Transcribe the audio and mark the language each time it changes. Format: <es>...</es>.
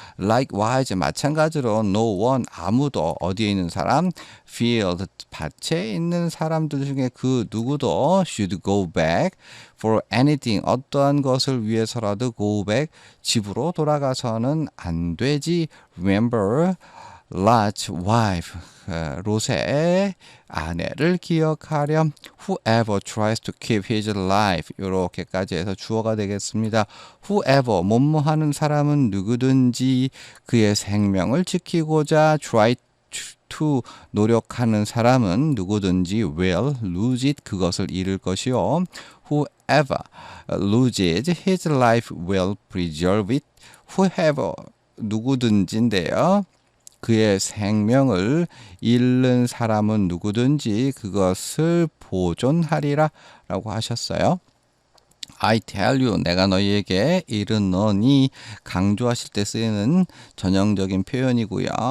<en>Likewise</en> <ko>마찬가지로</ko> <en>no one</en> <ko>아무도 어디에 있는 사람 field 밭에 있는 사람들 중에 그 누구도</ko> <en>should go back for anything</en> <ko>어떠한 것을 위해서라도 go back 집으로 돌아가서는 안 되지.</ko> <en>Remember Lot's wife</en> <ko>롯의 아내를 기억하렴.</ko> <en>Whoever tries to keep his life</en> <ko>이렇게까지 해서 주어가 되겠습니다. Whoever 뭐뭐하는 사람은 누구든지 그의 생명을 지키고자 try to 노력하는 사람은 누구든지</ko> <en>will lose it</en> <ko>그것을 잃을 것이요.</ko> <en>Whoever loses his life will preserve it.</en> <ko>Whoever 누구든지인데요. 그의 생명을 잃는 사람은 누구든지 그것을 보존하리라 라고 하셨어요.</ko> <en>I tell you</en> <ko>내가 너희에게 이르노니 강조하실 때 쓰이는 전형적인 표현이고요.</ko>